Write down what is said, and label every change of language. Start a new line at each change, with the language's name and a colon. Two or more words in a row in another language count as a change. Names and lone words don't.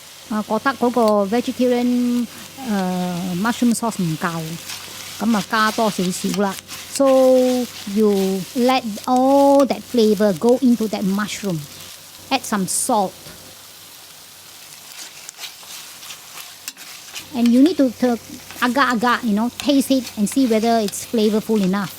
Cantonese: 覺得嗰個
English: vegetarian mushroom sauce
Cantonese: 唔夠，咁啊加多少少啦。
English: So you let all that flavor go into that mushroom. Add some salt. And you need to agak-agak, taste it and see whether it's flavorful enough.